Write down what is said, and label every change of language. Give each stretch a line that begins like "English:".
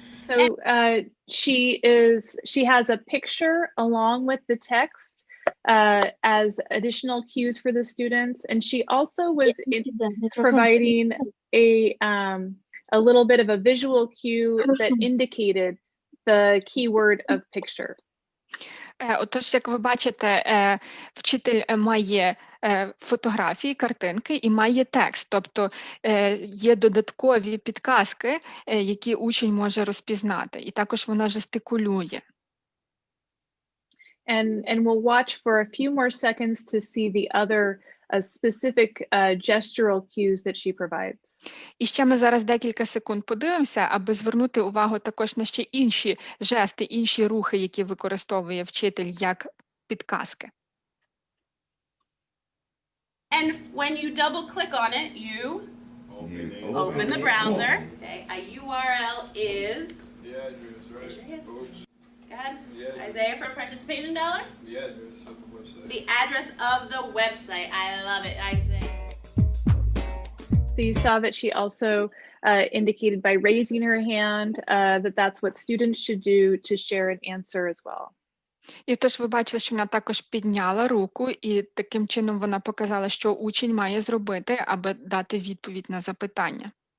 English: So she has a picture along with the text as additional cues for the students, and she also was providing a little bit of a visual cue that indicated the keyword of picture.
Ukrainian: Отож, як ви бачите, вчитель має фотографії, картинки і має текст, тобто є додаткові підказки, які учень може розпізнати, і також вона жестикулює.
English: And we'll watch for a few more seconds to see the other specific gestural cues that she provides.
Ukrainian: І ще ми зараз декілька секунд подивимося, аби звернути увагу також на ще інші жести, інші рухи, які використовує вчитель як підказки.
English: And when you double click on it, you open the browser. Okay, a URL is Raise your hand. Oops. Go ahead. Yeah. Isaiah for a participation dollar. Yeah, there's something website. The address of the website. I love it, Isaiah. So you saw that she also indicated by raising her hand that that's what students should do to share an answer as well.
Ukrainian: І тож ви бачили, що вона також підняла руку, і таким чином вона показала, що учень має зробити, аби дати відповідь на запитання.